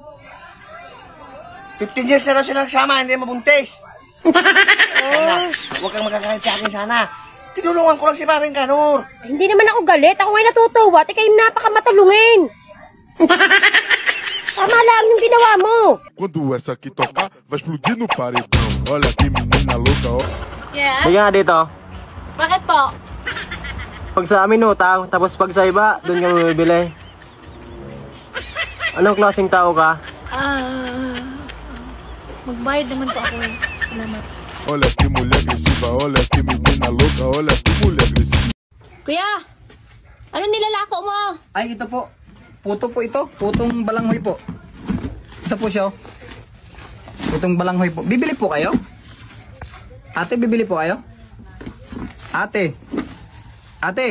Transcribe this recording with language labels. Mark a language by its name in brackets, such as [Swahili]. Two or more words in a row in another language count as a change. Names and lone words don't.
[Filipino] 15 years na daw silang nagsama, hindi mabuntis. Sana, huwag kang magagalit sa akin sana. Tinulungan ko lang si Paring Kanor. Hindi naman ako galit, ako ngay natutuwa, at ikay napakamatulungin. Tama lang yung ginawa mo. [Portuguese] Quando essa aqui tocar, vai explodir no paredão. Olha que menina louca, ó. [Filipino] Bigyan nga dito. Bakit po? Pag sa amin utang, tapos pag sa iba, doon ka bumibili. Anong klaseng tao ka? Magbayad naman po ako eh. Salamat. [Portuguese] Olha que mulher agressiva, olha que menina louca, olha que mulher agressiva. [Filipino] Kuya! Ano nilalako mo? Ay, ito po. Puto po ito. Putong balanghoy po. Ito po siya. Putong balanghoy po. Bibili po kayo? Ate, bibili po kayo? Ate. Ate.